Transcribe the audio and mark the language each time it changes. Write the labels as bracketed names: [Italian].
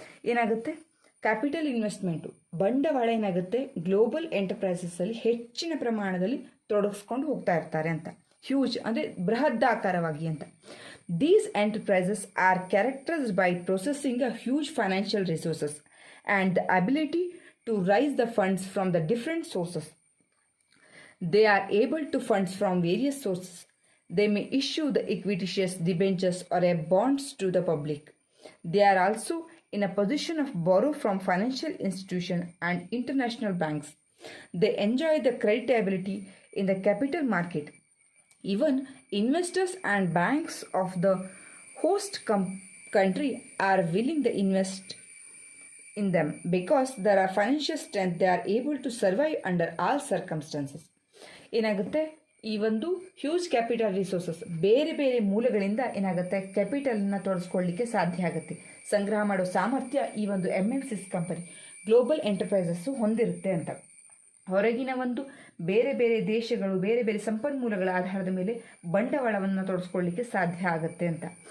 [Kannada] ಏನಾಗುತ್ತೆ, capital investment, ಬಂಡವಾಳ ಏನಾಗುತ್ತೆ, ಗ್ಲೋಬಲ್ ಎಂಟರ್ಪ್ರೈಸಸ್ಸಲ್ಲಿ ಹೆಚ್ಚಿನ ಪ್ರಮಾಣದಲ್ಲಿ ತೊಡಗಿಸ್ಕೊಂಡು ಹೋಗ್ತಾ ಇರ್ತಾರೆ ಅಂತ. ಹ್ಯೂಜ್ ಅಂದರೆ ಬೃಹದಾಕಾರವಾಗಿ ಅಂತ. [English] These enterprises are characterized by processing a huge financial resources and the ability to raise the funds from the different sources. They are able to funds from various sources. They may issue the equity shares, debentures or a bonds to the public. They are also in a position of borrow from financial institutions and international banks. They enjoy the creditability in the capital market. Even investors and banks of the host country are willing to invest in them because there are financial strength. They are able to survive under all circumstances. [Kannada] ಏನಾಗುತ್ತೆ, ಈ ಒಂದು huge capital resources ಬೇರೆ ಬೇರೆ ಮೂಲಗಳಿಂದ ಏನಾಗುತ್ತೆ, ಕ್ಯಾಪಿಟಲನ್ನು ತೊಡಸ್ಕೊಳ್ಳಿಕ್ಕೆ ಸಾಧ್ಯ ಆಗುತ್ತೆ. ಸಂಗ್ರಹ ಮಾಡೋ ಸಾಮರ್ಥ್ಯ ಈ ಒಂದು MNCs ಕಂಪನಿ, ಗ್ಲೋಬಲ್ ಎಂಟರ್ಪ್ರೈಸಸ್ಸು ಹೊಂದಿರುತ್ತೆ ಅಂತ. ಹೊರಗಿನ ಒಂದು ಬೇರೆ ಬೇರೆ ದೇಶಗಳು ಬೇರೆ ಬೇರೆ ಸಂಪನ್ಮೂಲಗಳ ಆಧಾರದ ಮೇಲೆ ಬಂಡವಾಳವನ್ನು ತೊಡಸ್ಕೊಳ್ಳಿಕ್ಕೆ ಸಾಧ್ಯ ಆಗುತ್ತೆ ಅಂತ.